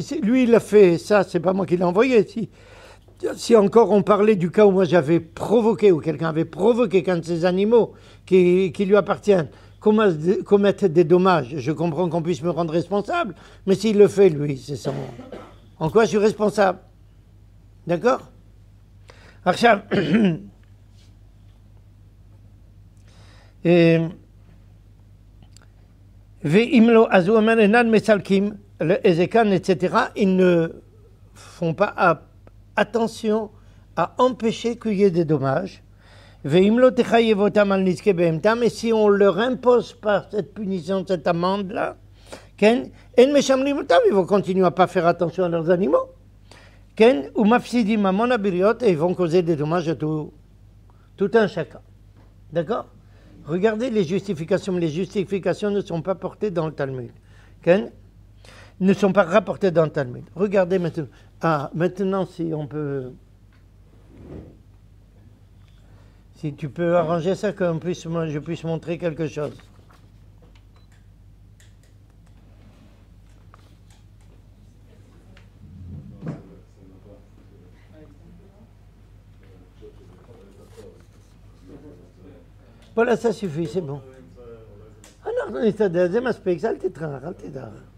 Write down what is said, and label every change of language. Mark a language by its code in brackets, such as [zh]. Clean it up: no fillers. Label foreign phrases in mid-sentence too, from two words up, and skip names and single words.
[fr] Lui, il a fait ça, c'est pas moi qui l'ai envoyé. Si encore on parlait du cas où moi j'avais provoqué, ou quelqu'un avait provoqué qu'un de ces animaux qui lui appartiennent commettre des dommages, je comprends qu'on puisse me rendre responsable, mais s'il le fait, lui, c'est son... En quoi je suis responsable? D'accord? [he] עכשיו, ואם לא, אז הוא אומר, אינן מסלקים, ezékan, [fr] etc., ils ne font pas attention à empêcher qu'il y ait des dommages. [he] ואם לא תחייב אותם על נזקי בהמתם, [fr] et si on leur impose pas cette punition, cette amende-là, [he] כן? אין משמרים אותם, [fr] ils vont continuer à pas faire attention à leurs animaux. [he] כן? ומפסידים המון הבריות, [fr] et ils vont causer des dommages à tout un chacun. D'accord? Regardez les justifications. Les justifications ne sont pas portées dans le Talmud. Okay? Ne sont pas rapportées dans le Talmud. Regardez maintenant. Ah, maintenant, si on peut... Si tu peux arranger ça, que je puisse montrer quelque chose. Voilà, ça suffit, c'est bon. Ah non, [he] זה מספיק, אל תטרח, אל תדאג.